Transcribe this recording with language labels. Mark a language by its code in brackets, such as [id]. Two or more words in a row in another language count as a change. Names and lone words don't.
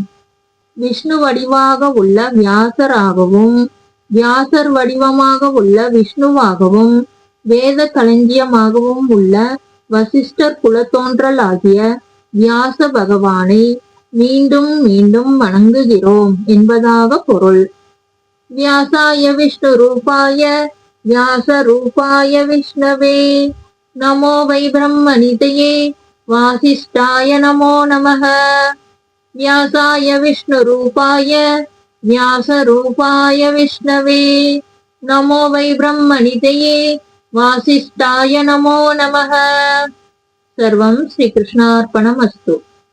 [ta] விஷ்ணு வடிவாக உள்ள வியாசராகவும் வியாசர் வடிவமாக உள்ள விஷ்ணுவாகவும் வேத களஞ்சியமாகவும் உள்ள வசிஷ்டர் குலத்தோன்றல் ஆகிய வியாச பகவானை மீண்டும் மீண்டும் வணங்குகிறோம் என்பதாக பொருள். [sa] व्यासाय विष्णु रूपाय व्यास रूपाय विष्णवे नमो वै ब्रह्मणिधये वासिष्ठाय नमो नमः. व्यासाय विष्णुरूपाय व्यासरूपाय विष्णवे नमो वै ब्रह्मनिधये वासिष्ठाय नमो नमः. सर्वं श्रीकृष्णार्पणमस्तु.